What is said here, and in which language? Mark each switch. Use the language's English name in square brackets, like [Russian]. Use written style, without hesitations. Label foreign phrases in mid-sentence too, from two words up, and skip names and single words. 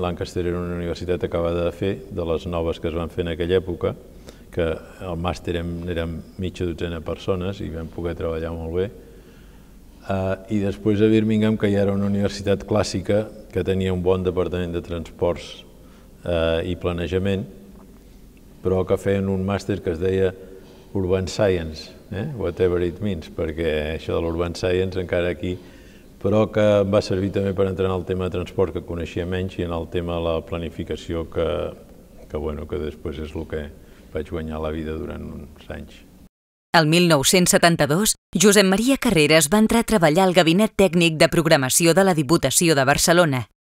[Catalan] Lancaster era una universitat acabada de fer, de les noves que es van fer en aquella època, que el màster érem mitja dotzena persones i vam poder treballar molt bé. I després a Birmingham, que ja era una universitat clàssica, que tenia un bon departament de transports i planejament, però que feien un màster que es deia Urban Science, [English] whatever it means, [Catalan] perquè això de l'Urban Science encara aquí, però que va servir també per entrar en el tema de transport, que coneixia menys, i en el tema de la planificació, que després és el que vaig guanyar la vida durant uns anys. El 1972, Josep Maria Carreras va entrar a treballar al Gabinet Tècnic de Programació de la Diputació de Barcelona.